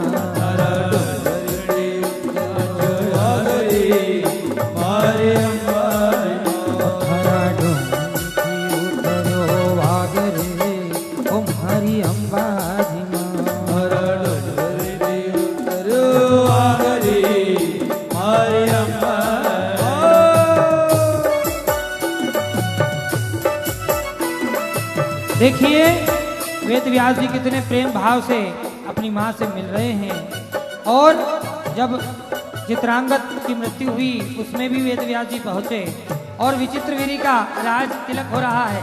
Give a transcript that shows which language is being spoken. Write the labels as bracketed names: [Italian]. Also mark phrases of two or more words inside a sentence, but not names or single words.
[Gujarati] થારા ડુંગર થી ઉતર્યો વાઘરે મારી અંબાજી માં થારા ડુંગર થી ઉતર્યો વાઘરે ઓ મારી અંબાજી માં થારા ડુંગર થી ઉતર્યો વાઘરે મારી અંબાજી। [Hindi] देखिए वेद व्यास जी कितने प्रेम भाव से अपनी माँ से मिल रहे हैं। और जब चित्रांगद की मृत्यु हुई उसमें भी वेद व्यास जी पहुंचे और विचित्रवीर्य का राज तिलक हो रहा है।